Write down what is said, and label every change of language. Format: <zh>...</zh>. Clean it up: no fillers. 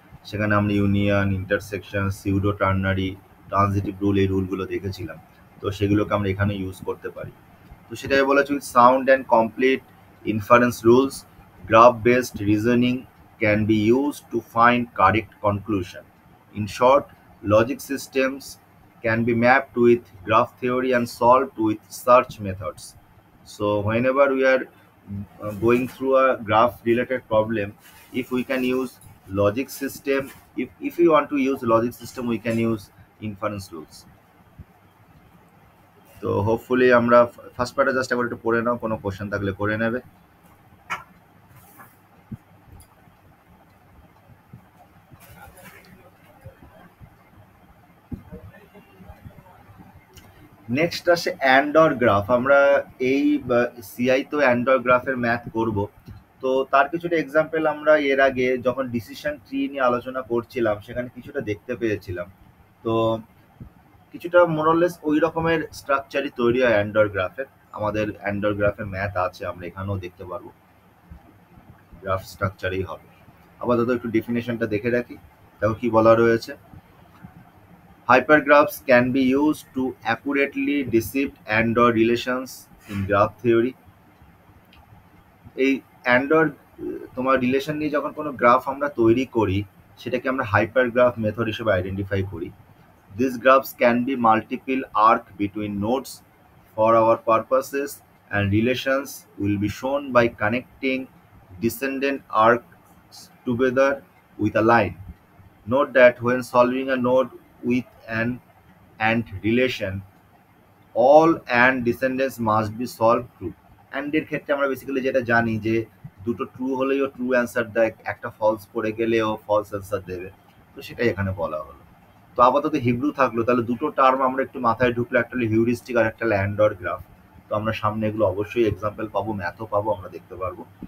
<bn>সেখানে আমরা union, intersection, pseudo ternary, transitive rule, এই রুলগুলো দেখেছিলাম। তো সেগুলোকে আমরা এখানে ইউজ করতে পারি। তো সেটাই বলেছি,</bn> <en>With sound and complete inference rules, graph based reasoning can be use to find correct conclusion.</en> <bn>In short,</bn> <en>logic systems can be mapped with graph theory and solved with search methods. So whenever we are going through a graph related problem, if we can use logic system, if we want to use logic system, we can use inference rules.</en> <bn>তো hopefully আমরা first পার্টে just একবার একটু পড়ে নাও, কোনো question থাকলে করে নেবে। নেক্সট আসে অ্যান্ডর গ্রাফ। আমরা এই সিআই তো অ্যান্ডর গ্রাফের ম্যাথ করব। তো তার কিছুটা এক্সাম্পল আমরা এর আগে যখন ডিসিশন ট্রি নিয়ে আলোচনা করছিলাম সেখানে কিছুটা দেখতে পেয়েছিলাম। তো কিছুটা মোরলেস ওই রকমের স্ট্রাকচারই তৈরি হয় অ্যান্ডর গ্রাফের। আমাদের অ্যান্ডর গ্রাফের ম্যাথ আছে, আমরা এখানেও দেখতে পারবো, গ্রাফ স্ট্রাকচারেই হবে। আপাতত একটু ডেফিনেশনটা দেখে রাখি। দেখো কি বলা রয়েছে।</bn> <en>Hypergraphs can be used to accurately decrypt and/or relations in graph theory.</en> <bn>এই and/or তোমার রিলেশন নিয়ে যখন কোনো গ্রাফ আমরা তৈরি করি, সেটাকে আমরা হাইপারগ্রাফ মেথড হিসেবে আইডেন্টিফাই করি।</bn> <en>These graphs can be multiple arc between nodes. For our purposes, and relations will be shown by connecting descendant arcs together with a line. Note that when solving a node with an AND relation, all AND descendants must be solved true.</en> <bn>অ্যান্ডের ক্ষেত্রে আমরা basically যেটা জানি যে দুটো true হলেই ও true answer দেয়, একটা false পড়ে গেলে ও ফলস অ্যান্সার দেবে। তো সেটাই এখানে বলা হলো। তো আপাতত হিব্রু থাকলো, তাহলে দুটো টার্ম আমরা একটু মাথায় ঢুকলো, একটা হলো হিউরিস্টিক আর একটা হলো অ্যান্ডর গ্রাফ। তো আমরা সামনে এগুলো অবশ্যই এক্সাম্পল পাবো, ম্যাথও পাবো, আমরা দেখতে পারবো।</bn>